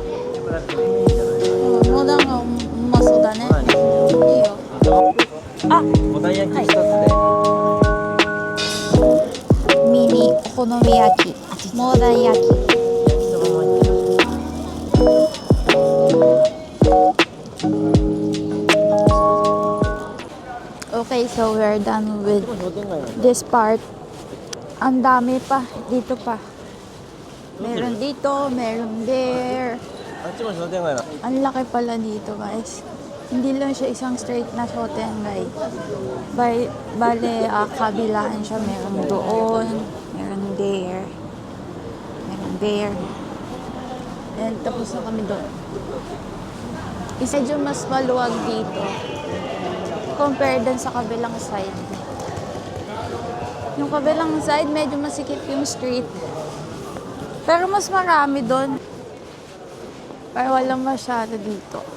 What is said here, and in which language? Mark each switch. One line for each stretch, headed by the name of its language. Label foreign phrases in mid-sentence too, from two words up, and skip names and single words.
Japanese: モダンがうまそうだね。いいよ。あ、ボタン焼き一つで。ミニお好み焼き。
English: モダン焼き。Okay, so we're done with this part.
Filipino: Ang dami pa. Dito pa. Meron dito, meron there.
Japanese: あっちも商店街だ。
Filipino: Ang laki pala dito, guys. Hindi lang siya isang straight na shotengay. Bale, kabilaan siya. Meron doon, meron there, meron there. And tapos na kami doon. Isa medyo mas maluwag dito compare dun sa kabilang side. Yung kabilang side, medyo masikip yung street. Pero mas marami doon. Pero walang masyado dito.